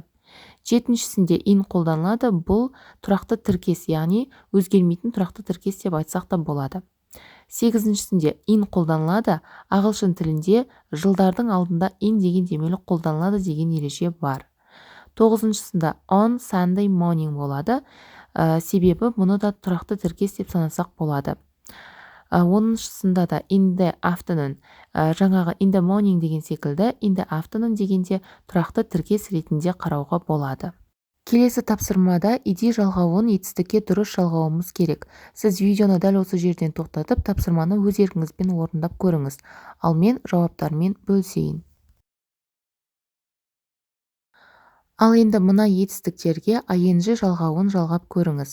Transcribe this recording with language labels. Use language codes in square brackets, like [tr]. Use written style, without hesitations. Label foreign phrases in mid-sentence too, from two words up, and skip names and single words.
[kk] Жетіншісінде in қолданылады, бұл тұрақты тіркес, яғни өзгермейтін тұрақты тіркес деп айтсақ та болады. Сегізіншісінде in қолданылады, ағылшын тілінде жылдардың алдында in деген демеулік қолданылады деген ереже бар. Тоғызыншысында [en] on Sunday morning [kk] болады, себебі мұны да тұрақты тіркес деп санасақ болады. Оныншысында да [en] in the afternoon, [kk] жаңағы [en] in the morning [kk] деген секілді [en] in the afternoon [kk] дегенде тұрақты тіркес ретінде қарауға болады. Келесі тапсырмада иди жалғауын етістікке дұрыс жалғауымыз керек. Сіз видеоны дәл осы жерден тоқтатып, тапсырманы өз еркіңізбен орындап көріңіз, ал мен жауаптармен бөлісейін. Ал енді мына етістіктерге ing жалғауын жалғап көріңіз.